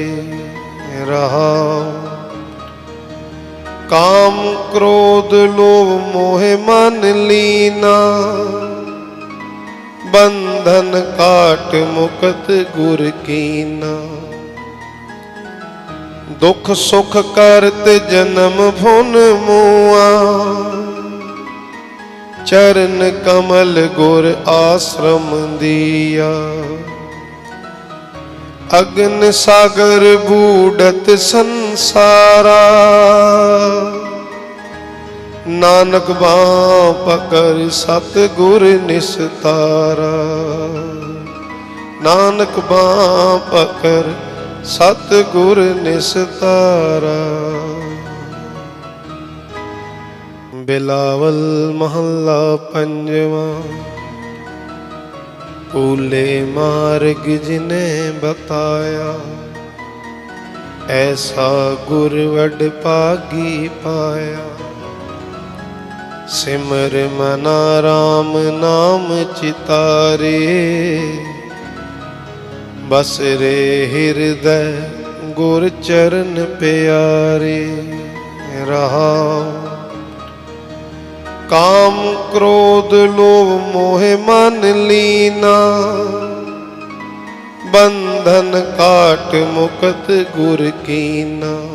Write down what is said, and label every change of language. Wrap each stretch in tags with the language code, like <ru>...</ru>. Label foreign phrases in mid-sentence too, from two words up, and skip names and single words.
<pa>ਰਹਾਉ ਕਾਮ ਕ੍ਰੋਧ ਲੋਭ ਮੋਹ ਮਨ ਲੀਨਾ, ਬੰਧਨ ਕਾਟ ਮੁਕਤ ਗੁਰ ਕੀਨਾ। ਦੁਖ ਸੁਖ ਕਰਤ ਜਨਮ ਭੁਨ ਮੁਆ, ਚਰਣ ਕਮਲ ਗੁਰ ਆਸ੍ਰਮ ਦੀਆ। ਅਗਨ ਸਾਗਰ ਬੂਡਤ ਸੰਸਾਰਾ, ਨਾਨਕ ਬਾਂ ਪਕੜ ਸਤਗੁਰ ਨਿਸਤਾਰਾ। ਨਾਨਕ ਬਾਂ ਪਕੜ ਸਤਗੁਰ ਨਿਸਤਾਰਾ। ਬਿਲਾਵਲ ਮਹਲਾ ਪੰਜਵਾ। ਭੂਲੇ ਮਾਰਗ ਜਿਨੇ ਬਤਾਇਆ, ਐਸਾ ਗੁਰ ਵਡ ਪਾਗੀ ਪਾਇਆ। ਸਿਮਰ ਮਨਾ ਰਾਮ ਨਾਮ ਚਿਤਾਰੇ, ਬਸ ਰੇ ਹ੍ਰਿਦੈ ਗੁਰ ਚਰਣ ਪਿਆਰੇ। ਰਹਾ ਕਾਮ ਕ੍ਰੋਧ ਲੋਭ ਮੋਹ ਮਨ ਲੀਨਾ, ਬੰਧਨ ਕਾਟ ਮੁਕਤ ਗੁਰ ਕੀਨਾ।</pa>